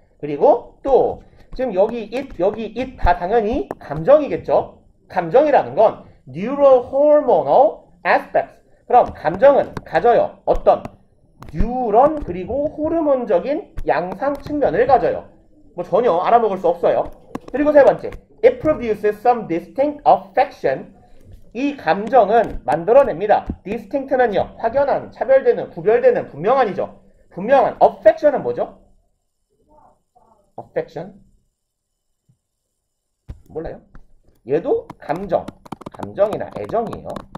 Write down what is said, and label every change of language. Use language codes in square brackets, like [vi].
[ko] 그리고 또 지금 여기 it 다 당연히 감정이겠죠. 감정이라는 건 neurohormonal aspects. 그럼 감정은 가져요. 어떤 뉴런 그리고 호르몬적인 양상 측면을 가져요. 뭐 전혀 알아먹을 수 없어요. 그리고 세 번째, [en] it produces some distinct affection. [ko] 이 감정은 만들어냅니다. distinct는요, 확연한, 차별되는, 구별되는, 분명한이죠. 분명한. affection은 뭐죠? affection? 몰라요? 얘도 감정이나 애정이에요.